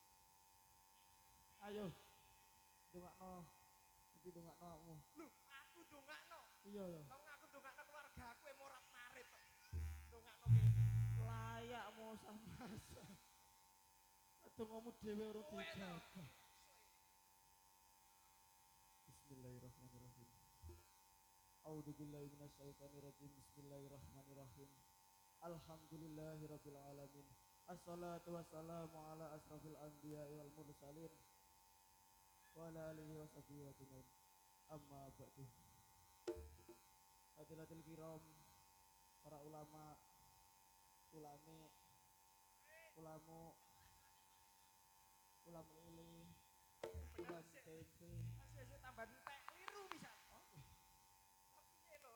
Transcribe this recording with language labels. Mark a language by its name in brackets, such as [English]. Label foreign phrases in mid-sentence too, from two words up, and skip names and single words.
[Javanese] Ayo. Dongakno. Iki dongakno awakmu. Lho, aku ndongakno. Iya ya. Wong aku ndongakno keluarga aku morat marit kok. Ndongakno kene. Layakmu sama. Dongamu dhewe urung dijaga. [Arabic] بسم الله الرحمن الرحيم. أعوذ بالله من الشيطان الرجيم. بسم الله الرحمن الرحيم. الحمد لله رب العالمين. الصلاة والسلام على أشرف الأنبياء والمرسلين وعلى آله وصحبه أجمعين. أما بعد. حضرات الكرام, [Indonesian] para ulama, ulami, ulamu, ulam ini, ulam tempe. [Javanese] Asih tambah entek liru bisa. Piye lho?